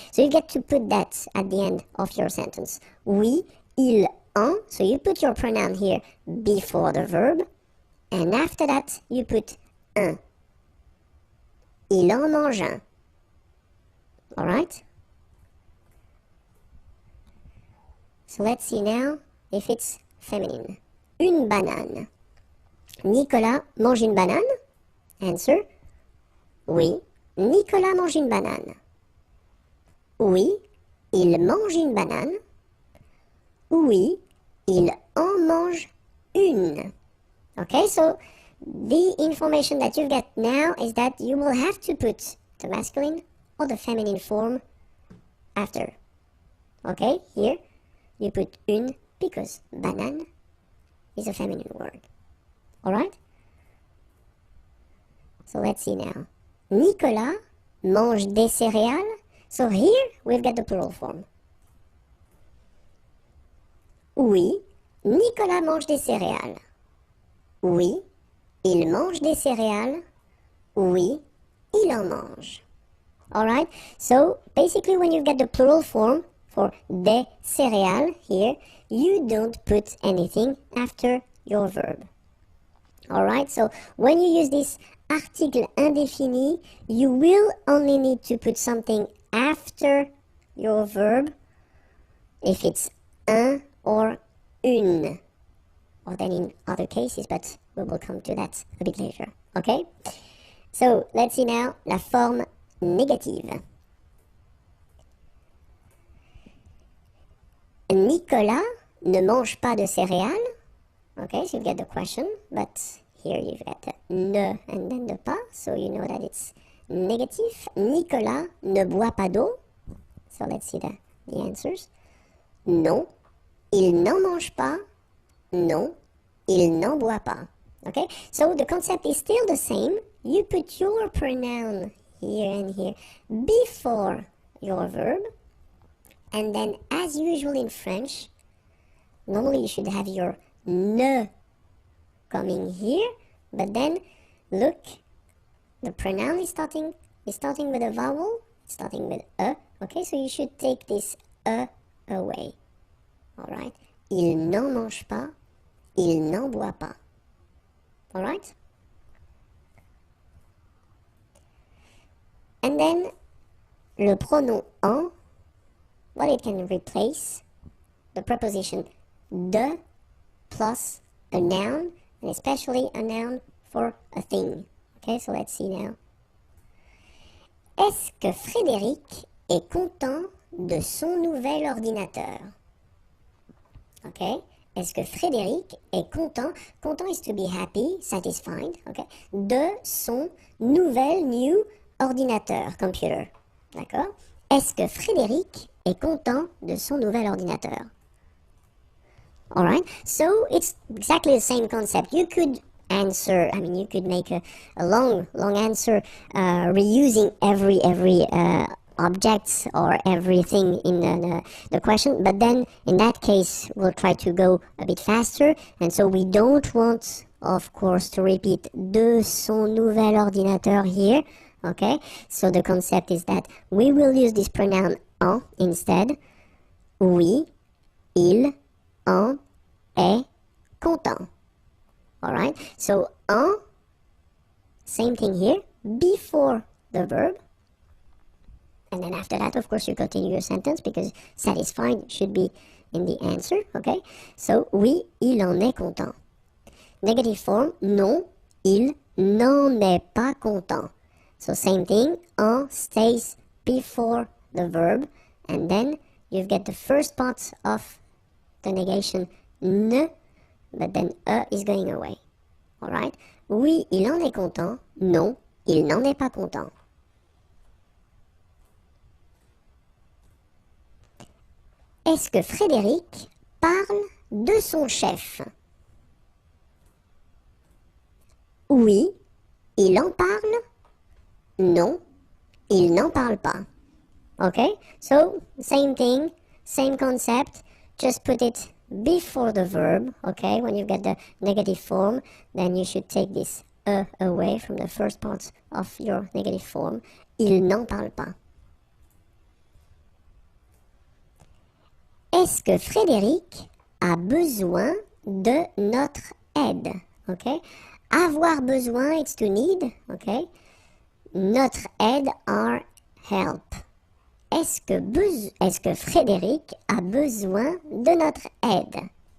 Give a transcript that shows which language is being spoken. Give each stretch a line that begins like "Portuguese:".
English: So you get to put that at the end of your sentence.
French: Oui, il en,
English: so you put your pronoun here before the verb, and after that you put un.
French: Il en mange un.
English: Alright? So let's see now if it's feminine.
French: Une banane. Nicolas mange une banane? Answer, oui, Nicolas mange une banane. Oui, il mange une banane. Oui, il en mange une.
English: Okay, so the information that you get now is that you will have to put the masculine or the feminine form after. Okay, here you put une because banane is a feminine word. Alright? So let's see now.
French: Nicolas mange des céréales.
English: So here we've got the plural form.
French: Oui, Nicolas mange des céréales. Oui, il mange des céréales. Oui, il en mange. Alright?
English: So basically when you've got the plural form for des céréales here, you don't put anything after your verb. Alright, so when you use this article indéfini, you will only need to put something after your verb if it's un or une, or then in other cases, but we will come to that a bit later. Okay? So let's see now
French: la forme négative. Nicolas ne mange pas de céréales.
English: Okay, so you get the question, but here you've got the ne and then the pas, so you know that it's negative.
French: Nicolas ne boit pas d'eau.
English: So let's see the answers.
French: Non, il n'en mange pas. Non, il n'en boit pas.
English: Okay, so the concept is still the same. You put your pronoun here and here before your verb, and then as usual in French, normally you should have your ne coming here, but then look, the pronoun is starting with a vowel, starting with a. Okay, so you should take this a away. Alright?
French: Il n'en mange pas, il n'en boit pas.
English: Alright? And then,
French: le pronom en,
English: well, it can replace the preposition de plus a noun, and especially a noun for a thing. Okay, so let's see now.
French: Est-ce que Frédéric est content de son nouvel ordinateur?
English: Okay,
French: est-ce que Frédéric est content?
English: Content is to be happy, satisfied, okay,
French: de son
English: new ordinateur, computer.
French: D'accord? Est-ce que Frédéric est content de son nouvel ordinateur?
English: Alright, so it's exactly the same concept. You could answer, you could make a long answer reusing every objects or everything in the question, but then in that case we'll try to go a bit faster, and so we don't want, of course, to repeat
French: de son nouvel ordinateur
English: here. Okay, so the concept is that we will use this pronoun en instead.
French: Oui, il en est content.
English: Alright, so en, same thing here, before the verb. And then after that, of course, you continue your sentence because satisfied should be in the answer. Okay, so
French: oui, il en est content.
English: Negative form,
French: non, il n'en est pas content.
English: So same thing, en stays before the verb, and then you get the first part of the negation ne, but then is going away.
French: Alright? Oui, il en est content. Non, il n'en est pas content. Est-ce que Frédéric parle de son chef? Oui, il en parle. Non, il n'en parle pas.
English: Okay, so same thing, same concept, just put it before the verb. Okay, when you get the negative form, then you should take this away from the first part of your negative form.
French: Il n'en parle pas. Est-ce que Frédéric a besoin de notre aide?
English: Okay,
French: avoir besoin,
English: it's to need. Okay,
French: notre aide,
English: our help.
French: Est-ce que Frédéric a besoin de notre aide?